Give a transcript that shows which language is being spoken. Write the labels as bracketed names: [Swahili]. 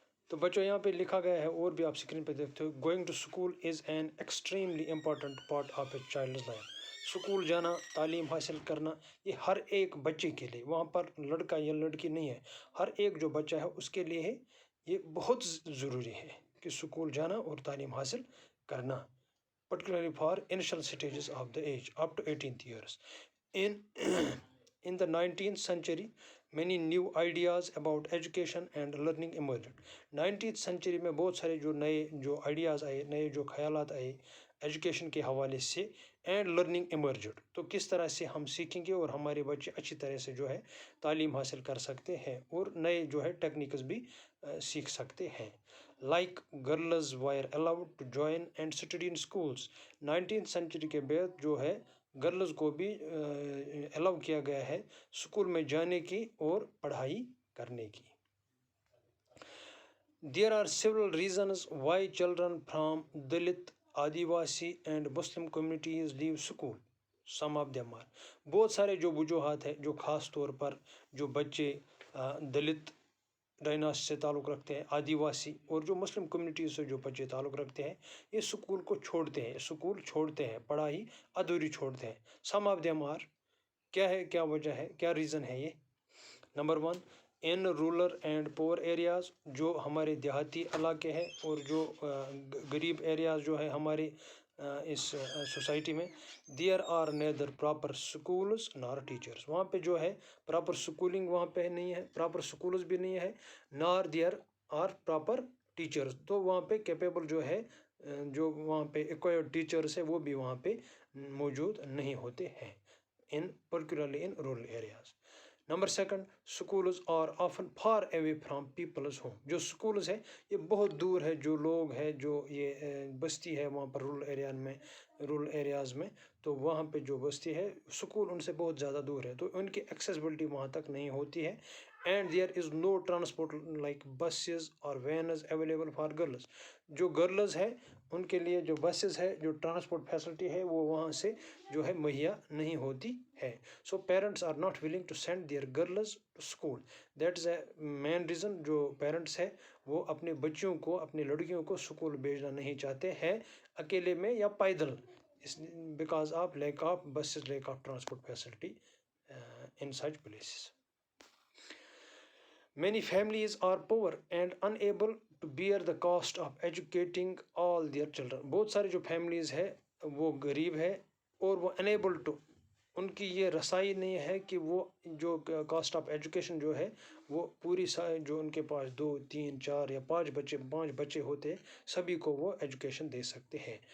[Urdu] تو بچوں یہاں پہ لکھا گیا ہے اور بھی آپ اسکرین پہ دیکھتے ہو، [English] Going to school is an extremely important part of a child's life. [Urdu] School جانا، تعلیم حاصل کرنا، یہ ہر ایک بچے کے لیے، وہاں پر لڑکا یا لڑکی نہیں ہے، ہر ایک جو بچہ ہے اس کے لیے یہ بہت ضروری ہے کہ اسکول جانا اور تعلیم حاصل کرنا. [English] particularly for initial stages of the age up to 18th years. In the 19th century, many new ideas about education and learning emerged. [Urdu] 19th century میں بہت سارے جو نئے جو آئیڈیاز آئے، نئے جو خیالات آئے ایجوکیشن کے حوالے سے. [English] and learning emerged, [Urdu] تو کس طرح سے ہم سیکھیں گے اور ہمارے بچے اچھی طرح سے جو ہے تعلیم حاصل کر سکتے ہیں اور نئے جو ہے ٹیکنیکس بھی سیکھ سکتے ہیں. [English] Like girls were allowed to join and study in schools. [Urdu] 19th century کے بعد جو ہے گرلز کو بھی الاؤ کیا گیا ہے اسکول میں جانے کی اور پڑھائی کرنے کی. [English] There are several reasons why children from Dalit, Adivasi and Muslim communities leave school. Some of them are. [Urdu] بہت سارے جو وجوہات ہیں جو خاص طور پر جو بچے دلت ڈائناسٹی سے تعلق رکھتے ہیں، آدیواسی اور جو مسلم کمیونٹیز سے جو بچے تعلق رکھتے ہیں، یہ اسکول کو چھوڑتے ہیں، اسکول چھوڑتے ہیں، پڑھائی ادھوری چھوڑتے ہیں. [English] some of them are, [Urdu] کیا ہے، کیا وجہ ہے، کیا ریزن ہے یہ؟ نمبر 1، [English] in rural and poor areas, [Urdu] جو ہمارے دیہاتی علاقے ہیں اور جو غریب ایریاز جو ہے ہمارے اس سوسائٹی میں، [English] There are neither proper schools nor teachers. [Urdu] وہاں پہ جو ہے پراپر اسکولنگ وہاں پہ نہیں ہے، پراپر اسکولز بھی نہیں ہے، [English] Nor there are proper teachers. [Urdu] تو وہاں پہ کیپیبل جو ہے جو وہاں پہ ایکوائرڈ ٹیچرس ہے وہ بھی وہاں پہ موجود نہیں ہوتے ہیں [English] particularly in rural areas. Number 2، schools are often far away from people's home. [Urdu] جو schools ہے یہ بہت دور ہے، جو لوگ ہیں، جو یہ بستی ہے وہاں پر رورل ایریاز میں، تو وہاں پہ جو بستی ہے اسکول ان سے بہت زیادہ دور ہے، تو ان کی ایکسیسبلٹی وہاں تک نہیں ہوتی ہے. [English] And there is no transport like buses اور vans available for girls. [Urdu] جو گرلز ہے ان کے لیے جو بسز ہے، جو ٹرانسپورٹ فیسلٹی ہے وہ وہاں سے جو ہے مہیا نہیں ہوتی ہے. [English] So parents are not willing to send their girls to school. That is a main reason. [Urdu] جو پیرنٹس ہے وہ اپنے بچوں کو، اپنے لڑکیوں کو اسکول بھیجنا نہیں چاہتے ہیں اکیلے میں یا پیدل، [English] Because of lack of buses, lack of transport facility in such places. Many families are poor and unable to bear the cost of educating all their children. [Urdu] بہت سارے جو فیملیز ہے وہ غریب ہے اور وہ [English] unable to، [Urdu] ان کی یہ رسائی نہیں ہے کہ وہ جو کاسٹ آف ایجوکیشن جو ہے وہ پوری جو ان کے پاس 2 3 4 یا 5 بچے ہوتے ہیں سبھی کو وہ ایجوکیشن دے سکتے ہیں.